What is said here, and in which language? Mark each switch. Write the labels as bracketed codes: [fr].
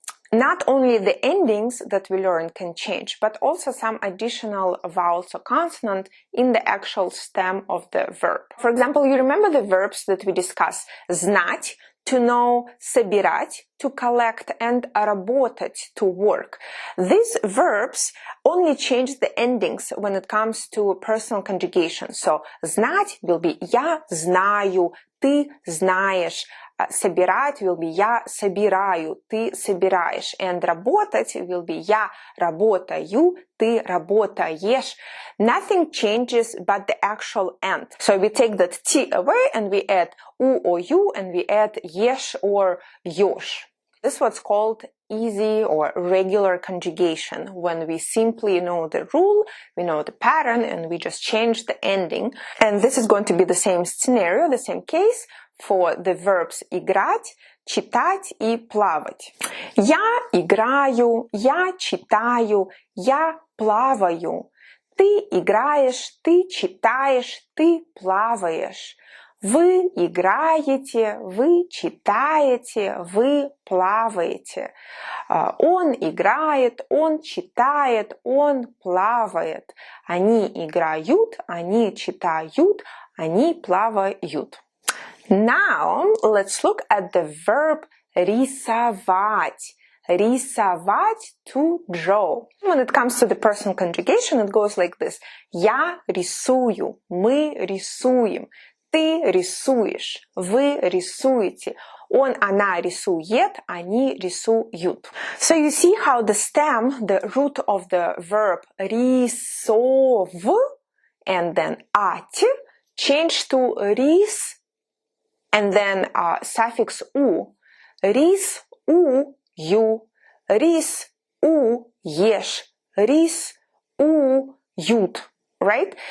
[en] Not only the endings that we learn can change, but also some additional vowels or consonant in the actual stem of the verb. For example, you remember the verbs that we discussed? Знать, to know, собирать, to collect, and работать, to work. These verbs only change the endings when it comes to personal conjugation. [ru] So, знать [en] will be [ru] я знаю, ты знаешь. Собирать [en] will be [ru] я собираю, ты собираешь. And работать [en] will be [ru] я работаю, ты работаешь. [en] Nothing changes but the actual end. So we take that T away and we add U or U and we add ешь or ёшь. This is what's called easy or regular conjugation, when we simply know the rule, we know the pattern, and we just change the ending. And this is going to be the same scenario, the same case, for the verbs [ru] играть, читать и плавать. Я играю, я читаю, я плаваю. Ты играешь, ты читаешь, ты плаваешь. Вы играете, вы читаете, вы плаваете. Он играет, он читает, он плавает. Они играют, они читают, они плавают. [en] Now, let's look at the verb рисовать. Рисовать, to draw. When it comes to the personal conjugation, it goes like this. [ru] Я рисую, мы рисуем, ты рисуешь, вы рисуете, он, она рисует, они рисуют. [en] So you see how the stem, the root of the verb рисов, and then ать, changed to рис, and then suffix u. [ru] Рис у ю, рис у ешь, рис у ют. Right?